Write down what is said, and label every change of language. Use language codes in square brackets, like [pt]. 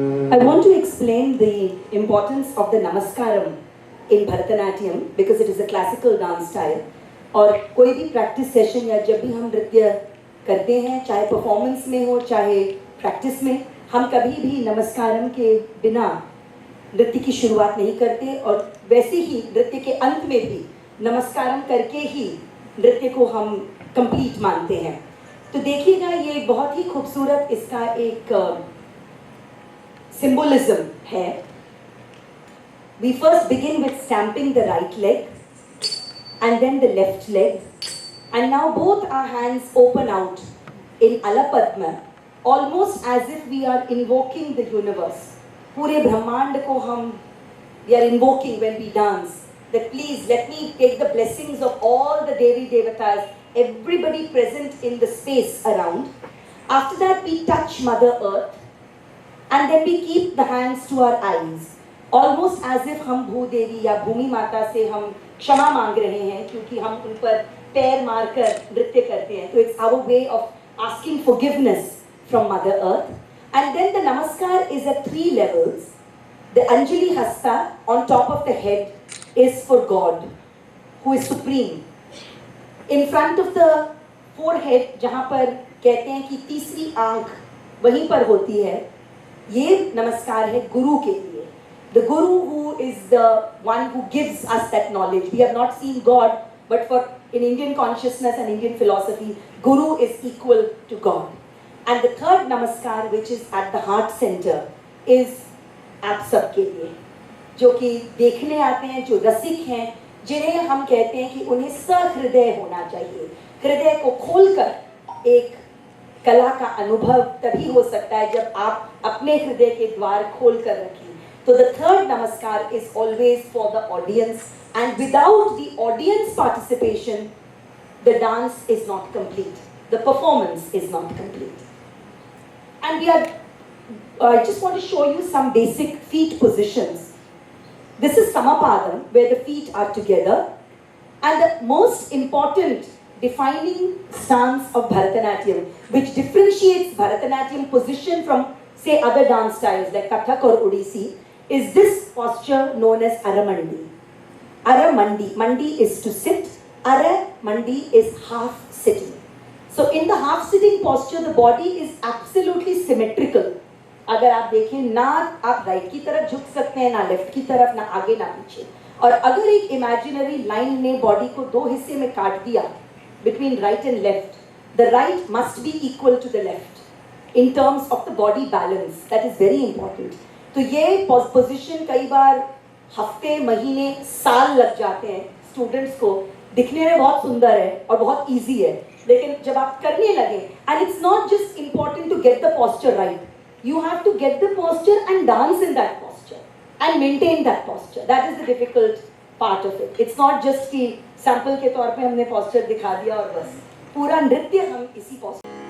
[en] I want to explain the importance of the Namaskaram in Bharatanatyam because it is a classical dance style. [hi] और कोई भी practice session या जब भी हम नृत्य करते हैं, चाहे परफॉर्मेंस में हो चाहे प्रैक्टिस में, हम कभी भी नमस्कारम के बिना नृत्य की शुरुआत नहीं करते और वैसे ही नृत्य के अंत में भी नमस्कारम करके ही नृत्य को हम कंप्लीट मानते हैं। तो देखिएगा ये बहुत ही खूबसूरत इसका एक symbolism है। [en] We first begin with stamping the right leg and then the left leg, and now both our hands open out in Alapadma, almost as if we are invoking the universe. [hi] पूरे ब्रह्मांड को हम [en] we are invoking when we dance. That please let me take the blessings of all the Devi Devatas, everybody present in the space around. After that we touch Mother Earth. And then we keep the hands to our eyes, almost as if [hi] हम भूदेवी या भूमि माता से हम क्षमा मांग रहे हैं क्योंकि हम उन पर पैर मारकर नृत्य करते हैं। [en] तो it's our way of asking forgiveness from Mother Earth. And then the Namaskar is at 3 levels. The Anjali Hasta on top of the head is for God, who is supreme. In front of the forehead, [hi] जहाँ पर कहते हैं कि तीसरी आंख वहीं पर होती है, ये नमस्कार है गुरु के लिए। [en] The Guru who is the one who gives us that knowledge. We have not seen God, but for in Indian consciousness and Indian philosophy, Guru is equal to God. And the third namaskar, which is at the heart center, is [hi] आप सबके लिए, जो कि देखने आते हैं, जो रसिक हैं, जिन्हें हम कहते हैं कि उन्हें सहृदय होना चाहिए। हृदय को खोलकर एक कला का अनुभव तभी हो सकता है जब आप अपने हृदय के द्वार खोल कर रखें। [en] तो the third namaskar is always for the audience, and without the audience participation, the dance is not complete. The performance is not complete. And we are, I just want to show you some basic feet positions. This is Samapadam, where the feet are together, and the most important defining stance of Bharatanatyam, which differentiates Bharatanatyam position from, say, other dance styles like Kathak or Odissi, is this posture known as Aramandi. Aramandi. Mandi is to sit. Aramandi is half sitting. So in the half sitting posture, the body is absolutely symmetrical. [hi] अगर आप देखें, ना आप right की तरफ झुक सकते हैं, ना लेफ्ट की तरफ, ना आगे ना पीछे। और अगर एक इमेजिनरी लाइन ने बॉडी को 2 हिस्से में काट दिया, [en] between right and left, the right must be equal to the left in terms of the body balance. That is very important. [hi] तो ये position कई बार हफ्ते, महीने, साल लग जाते हैं स्टूडेंट्स को। दिखने में बहुत सुंदर है और बहुत easy है, लेकिन जब आप करने लगे, [en] and it's not just important to get the posture right. You have to get the posture and dance in that posture and maintain that posture. That is the difficult part of it. It's not just [hi] कि sample के तौर पे हमने posture दिखा दिया और बस, पूरा नृत्य हम इसी पोस्चर।